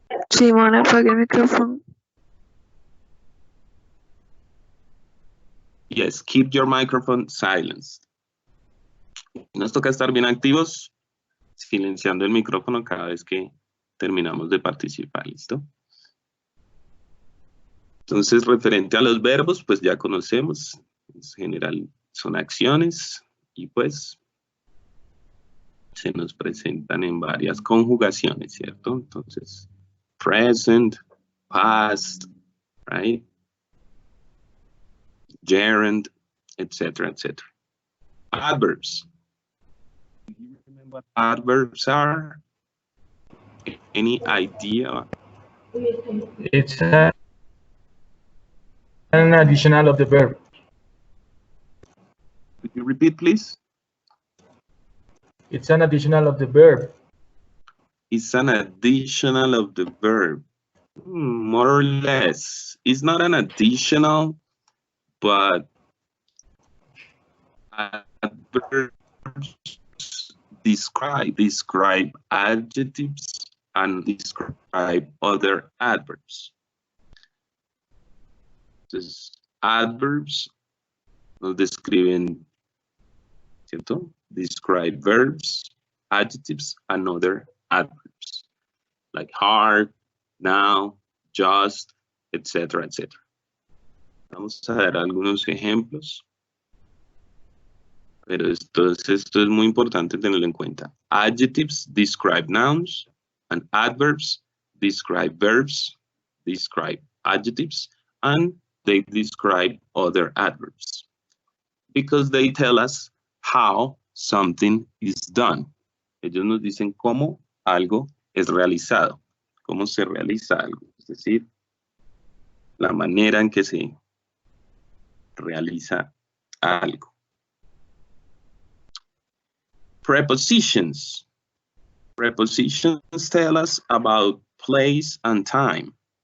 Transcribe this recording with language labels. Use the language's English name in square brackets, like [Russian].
[Spanish] Simón, apague el micrófono. [English] yes, keep your microphone silenced. [Spanish] Nos toca estar bien activos, silenciando el micrófono cada vez que terminamos de participar, ¿listo? Entonces, referente a los verbos, pues ya conocemos, en general son acciones y pues se nos presentan en varias conjugaciones, ¿cierto? [English] Entonces, present, past, right? Gerund, etc., etc. Adverbs. Do you remember what adverbs are? Any idea? It's an additional of the verb. Could you repeat, please? It's an additional of the verb. It's an additional of the verb. More or less. It's not an additional, but adverbs describe adjectives and describe other adverbs. [Spanish] Entonces, adverbs nos describen, ¿cierto? [English] Describe verbs, adjectives, and other adverbs, like hard, now, just, etc., etc. [Spanish] Vamos a ver algunos ejemplos. Pero esto es muy importante tenerlo en cuenta. [English] Adjectives describe nouns, and adverbs describe verbs, describe adjectives, and they describe other adverbs. Because they tell us how something is done. [Spanish] Ellos nos dicen cómo algo es realizado, cómo se realiza algo. Es decir, la manera en que se realiza algo. [English] Prepositions. Prepositions tell us about place and time.